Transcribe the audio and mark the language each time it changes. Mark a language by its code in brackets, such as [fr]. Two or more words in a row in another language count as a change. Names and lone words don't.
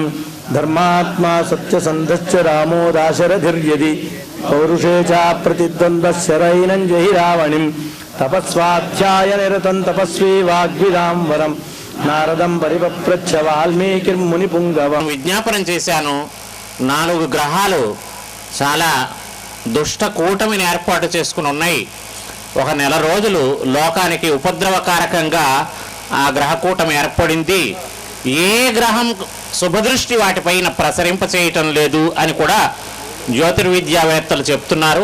[sa] धर्मात्मा सत्यसन्धश्च रामो दाशरथिर्यदि पौरुषे च प्रतिद्वन्द्वस्य रैनञ्जहि रावणिं तपस्वाध्यायनिरतं तपस्वी वाग्विदाम्बरं नारदं परिपप्रच्छ वाल्मीकिर्मुनिपुङ्गवम्। [te] విజ్ఞాపనం చేశాను. 4 గ్రహాలు చాలా దుష్ట కూటమిని ఏర్పాటు చేసుకుని ఉన్నాయి. ఒక నెల రోజులు లోకానికి ఉపద్రవకారకంగా ఆ గ్రహకూటమి ఏర్పడింది. ఏ గ్రహం శుభదృష్టి వాటిపైన ప్రసరింప చేయటం లేదు అని కూడా జ్యోతిర్విద్యావేత్తలు చెప్తున్నారు.